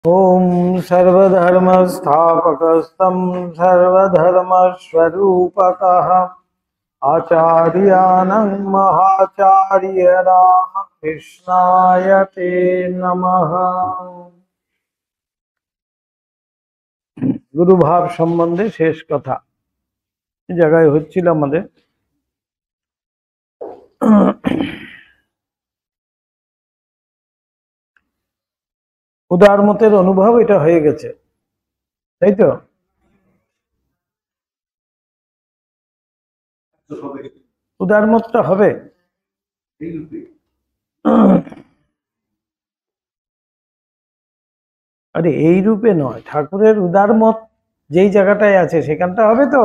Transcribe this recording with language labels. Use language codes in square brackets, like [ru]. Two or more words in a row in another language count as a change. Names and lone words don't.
[sa] ओम सर्वधर्मस्थापकस्तं सर्वधर्मस्वरूपकः आचार्यानं महाचार्य रामकृष्णाय ते नमः। [bn] গুরুভাব সম্বন্ধে শেষ কথা জগহ হচ্ছিল আমাদের। উদারমতের অনুভব এটা হয়ে গেছে, তাই তো? উদারমতটা হবে আরে এই রূপে নয়, ঠাকুরের উদারমত যেই জায়গাটায় আছে সেখানটা হবে তো।